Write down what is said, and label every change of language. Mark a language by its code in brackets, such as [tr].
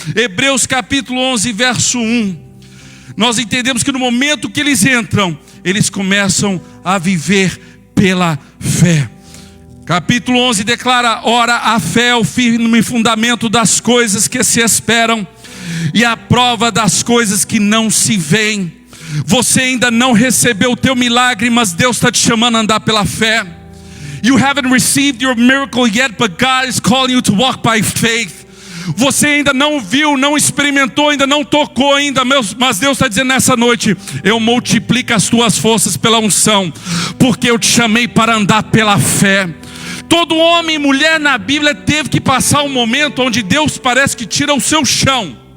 [pt] Hebreus capítulo 11, verso 1. Nós entendemos que no momento que eles entram, eles começam a viver pela fé. Capítulo 11 declara: ora, a fé é o firme fundamento das coisas que se esperam e a prova das coisas que não se veem. Você ainda não recebeu o teu milagre, mas Deus está te chamando a andar pela fé. [en] You haven't received your miracle yet, but God is calling you to walk by faith. [pt] Você ainda não viu, não experimentou, ainda não tocou ainda, mas Deus está dizendo nessa noite: eu multiplico as tuas forças pela unção, porque eu te chamei para andar pela fé. Todo homem e mulher na Bíblia teve que passar um momento onde Deus parece que tira o seu chão.